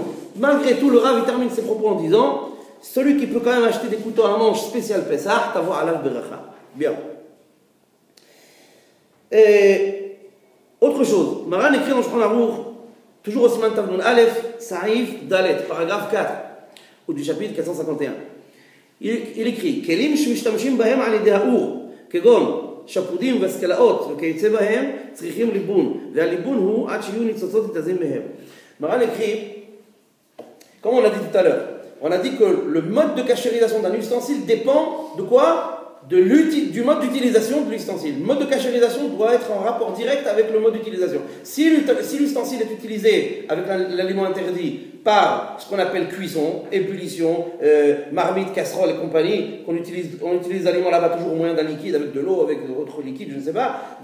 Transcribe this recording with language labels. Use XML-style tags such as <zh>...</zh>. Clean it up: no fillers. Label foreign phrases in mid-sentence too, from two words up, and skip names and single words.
<fr>Malgré tout, le Rav termine ses propos en disant, celui qui peut quand même acheter des couteaux à manche spécial Pessah,</fr> <he>תבוא עליו ברכה.</he> <fr>Bien. Et autre chose, Maran écrit dans Shulchan Aruch, toujours au</fr> <he>סימן תו נון אלף, סעיף דלת,</he> <fr>paragraphe 4, ou du chapitre 451. Il écrit</fr> <he>כלים שמשתמשים בהם על ידי האור, כגון שפודים והשכלאות וכיוצא בהם, צריכים ליבון, והליבון הוא עד שיהיו ניצוצות ניתזים מהם.</he> <fr>Maran écrit, comme on a dit tout à l'heure, on a dit que le mode de cachérisation d'un ustensile dépend de quoi? du mode d'utilisation de l'ustensile. Le mode de cachérisation doit être en rapport direct avec le mode d'utilisation. Si l'ustensile est utilisé avec l'aliment interdit par ce qu'on appelle cuisson, ébullition, marmite, casserole et compagnie, on utilise l'aliment là-bas toujours au moyen d'un liquide avec de l'eau, avec d'autres liquides, je ne sais pas.</fr>